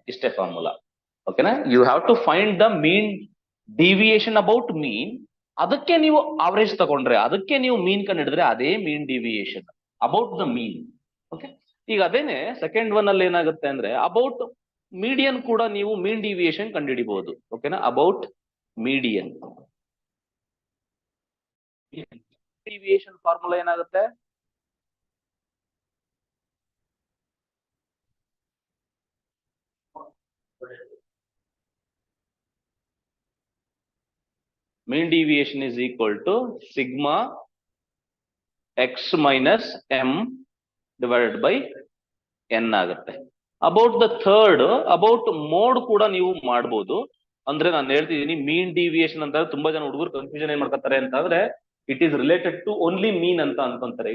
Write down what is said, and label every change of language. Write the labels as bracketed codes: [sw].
[kn] ಇಷ್ಟೇ ಫಾರ್ಮುಲಾ, ಓಕೆನಾ? [en] You have to find the mean deviation about mean. [kn] ಅದಕ್ಕೆ ನೀವು ಅವರೇಜ್ ತಗೊಂಡ್ರೆ, ಅದಕ್ಕೆ ನೀವು ಮೀನ್ ಕಂಡುಹಿಡಿದ್ರೆ ಅದೇ ಮೀನ್ deviation about the mean. Okay, ಈಗ ಅದೇನೆ ಸೆಕೆಂಡ್ ಒನ್ ಅಲ್ಲಿ ಏನಾಗುತ್ತೆ ಅಂದ್ರೆ ಅಬೌಟ್ ಮೀಡಿಯನ್ ಕೂಡ ನೀವು ಮೀನ್ ಡಿವಿಯೇಷನ್ ಕಂಡುಹಿಡಿಬಹುದು, ಓಕೆನಾ? [en] About median deviation formula ಏನಾಗುತ್ತೆ, mean deviation is equal to sigma x minus m divided by n ಆಗುತ್ತೆ. [kn] About the third, about mode ಕೂಡ ನೀವು ಮಾಡ್ಬೋದು. ಅಂದ್ರೆ ನಾನು ಹೇಳ್ತಿದ್ದೀನಿ ಮೀನ್ ಡಿವಿಯೇಷನ್ ಅಂತ ತುಂಬಾ ಜನ ಹುಡುಗರು ಕನ್ಫ್ಯೂಷನ್ ಏನ್ ಮಾಡ್ಕೊತಾರೆ ಅಂತಂದ್ರೆ [en] it is related to only mean [kn] ಅಂತ ಅನ್ಕೊಂತಾರೆ.